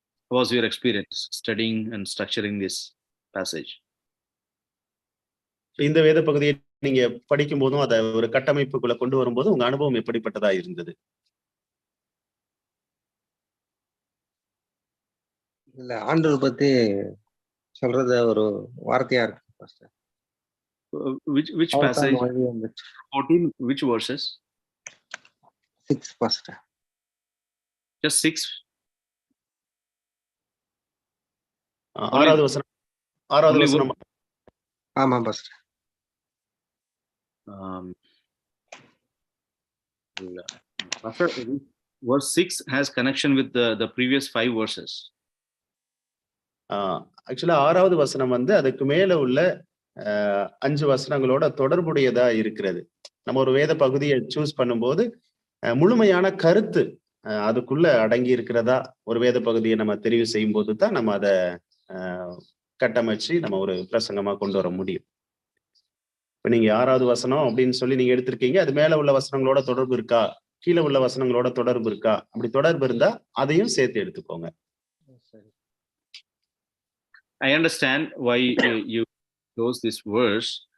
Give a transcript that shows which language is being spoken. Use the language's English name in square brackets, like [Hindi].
[English] What was your experience studying and structuring this passage? [Tamil] இந்த வேத பகுதியை நீங்க படிக்கும் போதும் அதை ஒரு கட்டமைப்புக்குள்ள கொண்டு வரும்போது உங்க அனுபவம் எப்படிப்பட்டதா இருந்தது? இல்ல, ஆண்டவர் பத்தி சொல்றது ஒரு வார்த்தையா இருக்கு pastor. [English] Which passage? 14, which verses? [Tamil] 6 pastor. [English] Just 6. [Tamil] ஆறாவது வசனம். ஆமா pastor. [English] Pastor, verse 6 has connection with the previous 5 verses. [Tamil] ஆக்சுவலா ஆறாவது வசனம் அதுக்கு மேல உள்ள 5 வசனங்களோட தொடர்புடையதா இருக்கிறது. நம்ம ஒரு வேத பகுதியை சூஸ் பண்ணும்போது முழுமையான கருத்து அதுக்குள்ள அடங்கி இருக்கிறதா ஒரு வேத பகுதியை நம்ம தெரிவு செய்யும் போது தான் நம்ம அதை கட்டமைச்சு நம்ம ஒரு பிரசங்கமா கொண்டு வர முடியும். இப்ப நீங்க 6வது வசனம் அப்படின்னு சொல்லி நீங்க எடுத்திருக்கீங்க, அது மேல உள்ள வசனங்களோட தொடர்பு இருக்கா, கீழே உள்ள வசனங்களோட தொடர்பு இருக்கா? அப்படி தொடர்பு இருந்தா அதையும் சேர்த்து எடுத்துக்கோங்க. [English] I understand why you chose this verse.